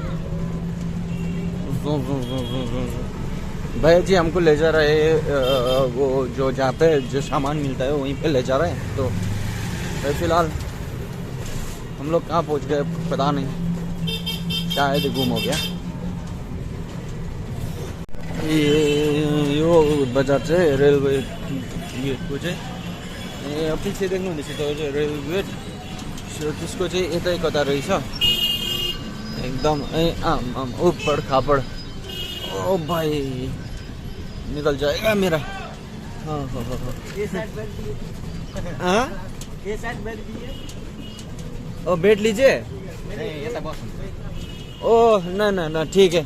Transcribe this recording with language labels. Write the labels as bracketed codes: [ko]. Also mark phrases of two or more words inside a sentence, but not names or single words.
[hi] भैया जी हमको ले जा रहे हैं वो जो जहाँ पे जो सामान मिलता है वहीं पे ले जा रहे हैं। तो फिलहाल हम लोग कहाँ पहुँच गए पता नहीं, शायद गुम हो गया। [ne] यो बजार चाहिँ रेलवे गेटको चाहिँ पछि देख्नुहुँदैछ त्यो रेलवे गेट। सो त्यसको चाहिँ यतै कता रहेछ एकदम। [hi] आम आम ऊपर खापड़। ओ भाई निकल जाएगा मेरा। हाँ ये साइड बेड दीजिए। ओ बेड लीजिए। नहीं ऐसा बस ओह ना ना ना ठीक है।